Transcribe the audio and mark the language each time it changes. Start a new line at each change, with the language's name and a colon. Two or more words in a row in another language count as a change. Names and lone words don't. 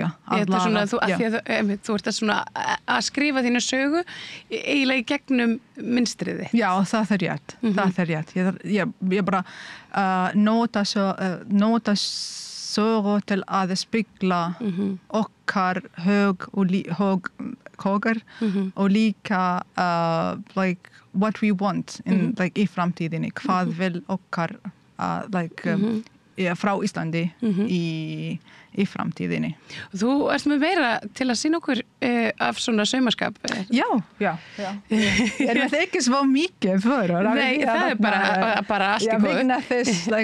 Icelandic: Þú ert að skrifa þína sögu eiginlega í gegnum mynstriði. Já, það rétt. Það rétt. Ég bara nota sögu til að spegla okkar högur og líka
English: like what we want in like
Icelandic: í framtíðinni. Hvað vil okkar frá Íslandi í framtíðinni. Þú ert með meira til að sýna okkur af svona saumaskap. Já. Ég ekki svo mikið fyrir. Nei, það bara allt í góðu.